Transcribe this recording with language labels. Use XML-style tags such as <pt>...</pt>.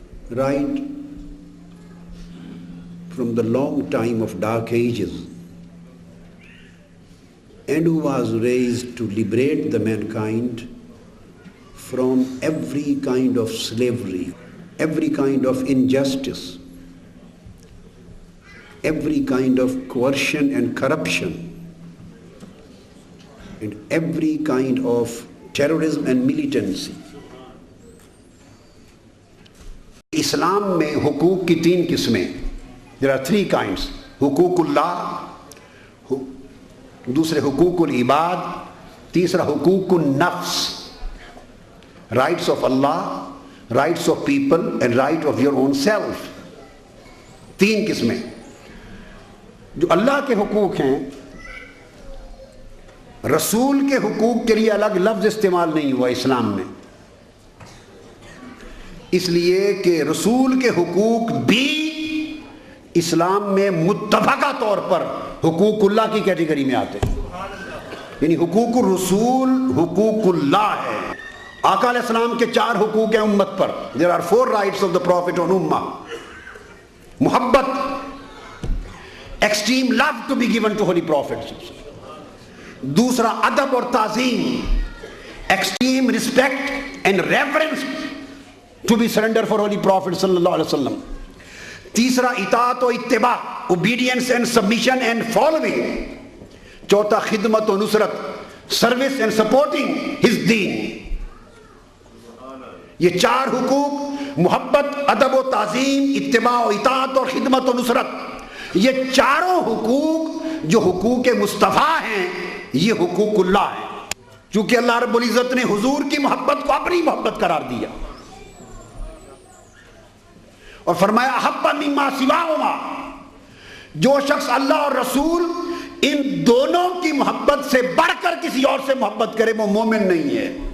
<en>right from the long time of dark ages, and who was raised to liberate the mankind from every kind of slavery, every kind of injustice, every kind of coercion and corruption, and every kind of terrorism and militancy.</en> <ur>اسلام میں حقوق کی تین قسمیں،</ur> <en>there are three kinds:</en> <ur>حقوق اللہ، دوسرے حقوق العباد، تیسرا حقوق النفس،</ur> <en>Rights of Allah, rights of people and right of your own self.</en> <ur>تین قسمیں۔ جو اللہ کے حقوق ہیں، رسول کے حقوق کے لیے الگ لفظ استعمال نہیں ہوا اسلام میں، اس لیے کہ رسول کے حقوق بھی اسلام میں متفقہ طور پر حقوق اللہ کی کیٹیگری میں آتے ہیں، یعنی حقوق الرسول حقوق اللہ ہے۔ آقا علیہ السلام کے 4 حقوق ہیں امت پر.</ur> <en>There are 4 rights of the Prophet on ummah. محبت، extreme love to be given to Holy Prophet.</en> <ur>دوسرا ادب اور تعظیم،</ur> <en>extreme respect and reverence to be surrender for Holy Prophet صلی اللہ علیہ وسلم.</en> <ur>تیسرا اطاعت و اتباع،</ur> <en>obedience and submission and following.</en> <ur>چوتھا خدمت و نصرت،</ur> <en>service and supporting his deen.</en> <ur>یہ 4 حقوق، محبت، ادب و تعظیم، اتباع و اطاعت اور خدمت و نصرت، یہ چاروں حقوق جو حقوق مصطفیٰ ہیں یہ حقوق اللہ ہیں. چونکہ اللہ رب العزت نے حضور کی محبت کو اپنی محبت قرار دیا اور فرمایا</ur> <ar>احب مما سواہما،</ar> <ur>جو شخص اللہ اور رسول ان دونوں کی محبت سے بڑھ کر کسی اور سے محبت کرے وہ مومن نہیں ہے.</ur>